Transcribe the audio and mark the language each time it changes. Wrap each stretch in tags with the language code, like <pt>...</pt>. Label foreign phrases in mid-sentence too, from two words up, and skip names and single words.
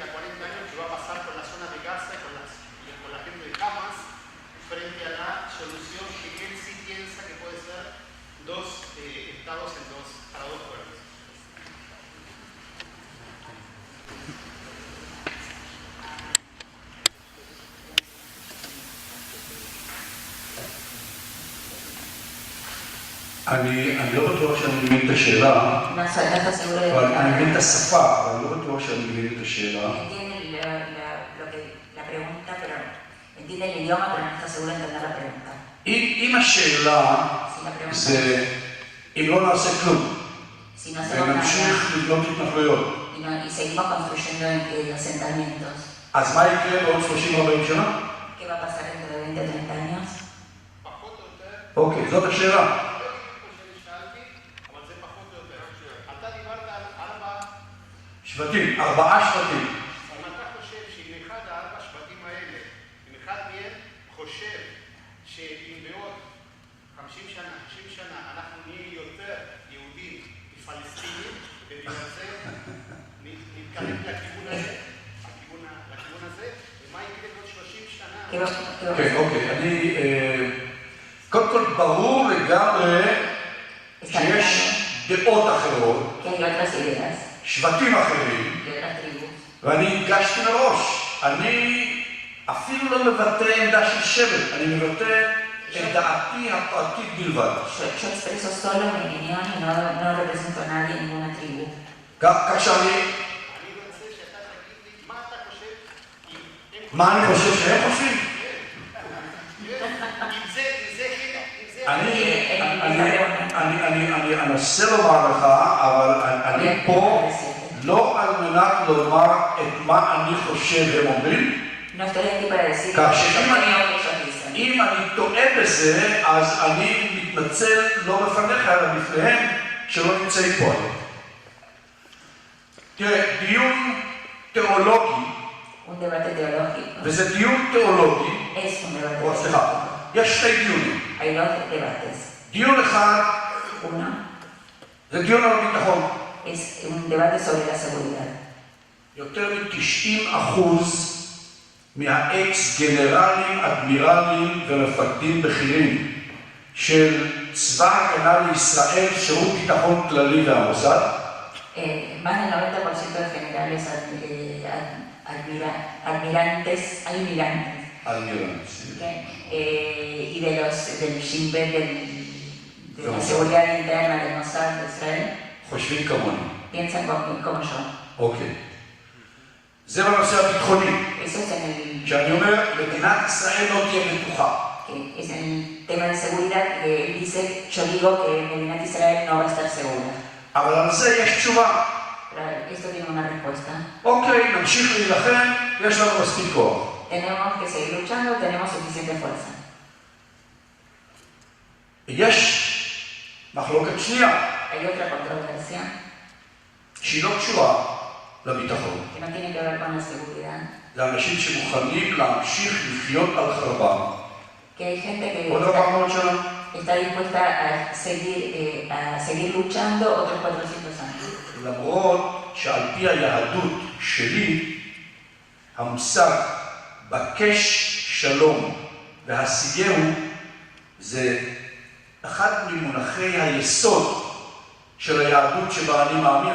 <es>40 años que va a pasar por la zona de Gaza y con la gente de Hamas frente a la solución que él sí piensa que puede ser 2 estados para 2 pueblos?</es> <he>אני לא בטוח שאני מבין את השאלה,</he> <es>No estoy seguro de</es> <he>אבל אני מבין את השפה, אבל אני לא בטוח שאני מבין את השאלה.</he> <es>entiende la pregunta, pero entiende el idioma, pero no está seguro de entender la pregunta.</es> <he>אם השאלה</he> <es>Si la pregunta</es> <he>זה אם לא נעשה כלום,</he> <es>si no hacemos nada</es> <he>ונמשיך לבנות התנחלויות,</he> <es>y seguimos construyendo asentamientos,</es> <he>אז מה יקרה בעוד 30-40 שנה?</he> <es>¿qué va a pasar dentro de 20 o 30 años?</es> <he>אוקיי, זאת השאלה. אתה דיברת על 4 שבטים, 4 שבטים. אם אתה חושב שאם אחד 4 השבטים האלה, אם אחד מהם חושב שאם בעוד 50 שנה, 60 שנה, אנחנו נהיה יותר יהודים מפלסטינים, ובגלל זה נתקרב לכיוון הזה, לכיוון הזה, ומה יקרה בעוד 30 שנה? כן, אוקיי, אני... קודם כל, ברור לגמרי שיש דעות אחרות,</he> <es>Que hay otras ideas,</es> <he>שבטים אחרים,</he> <es>que otras tribus.</es> <he>ואני הגשתי מראש. אני אפילו לא מבטא עמדה של שבט, אני מבטא את דעתי הפרטית בלבד.</he> <es>Yo expreso solo mi opinión y no represento a nadie en ninguna tribu.</es> <he>כך שאני... אני רוצה שאתה תגיד לי מה אתה חושב, מה אני חושב שהם חושבים? אם זה אני אנסה לומר לך, אבל אני פה לא על מנת לומר את מה אני חושב הם אומרים.</he> <es>No estoy aquí para decir</es> <he>כך</he> <es>lo que ellos dicen.</es> <he>אם אני טועה בזה, אז אני מתנצל לא בפניך, אלא בפניהם שלא נמצאים פה היום. תראה, דיון תיאולוגי,</he> <es>Un debate teológico.</es> <he>וזה דיון תיאולוגי,</he> <es>Es un debate</es> <he>או סליחה,</he> <es>teológico.</es> <he>יש 2 דיונים.</he> <es>Hay 2 debates.</es> <he>דיון אחד</he> <es>Uno</es> <he>זה דיון על ביטחון.</he> <es>es un debate sobre la seguridad.</es> <he>יותר מ-90% מהאקס גנרלים, אדמירלים ומפקדים בכירים של צבא ההגנה לישראל, שירות ביטחון כללי והמוסד.</he> <es>Más del 90% de generales almirantes, y del Shin Bet, de la seguridad interna del Mossad de Israel,</es> <he>חושבים כמוני.</he> <es>piensan como yo.</es> <he>אוקיי. זה בנושא הביטחוני.</he> <es>Eso es en el,</es> <he>כשאני אומר, מדינת ישראל לא תהיה בטוחה.</he> <es>es en el tema de seguridad que él dice, yo digo que</es> <he>מדינת ישראל</he> <es>no va a estar segura.</es> <he>אבל על זה יש תשובה.</he> <es>Pero esto tiene una respuesta.</es> <he>אוקיי, נמשיך להילחם, יש לנו מספיק כוח.</he> <es>Tenemos que seguir luchando, tenemos suficiente fuerza.</es> <he>יש מחלוקת שנייה,</he> <es>Hay otra controversia</es> <he>שהיא לא קשורה לביטחון.</he> <es>que no tiene que ver con la seguridad.</es> <he>זה אנשים שמוכנים להמשיך לחיות על חרבם.</he> <es>Que hay gente que</es> <he>עוד 400 שנה.</he> <es>está dispuesta a seguir luchando otros 400 años.</es> <he>למרות שעל פי היהדות שלי, המושג בקש שלום והשיגהו זה אחד ממונחי היסוד של היהדות שבה אני מאמין.</he>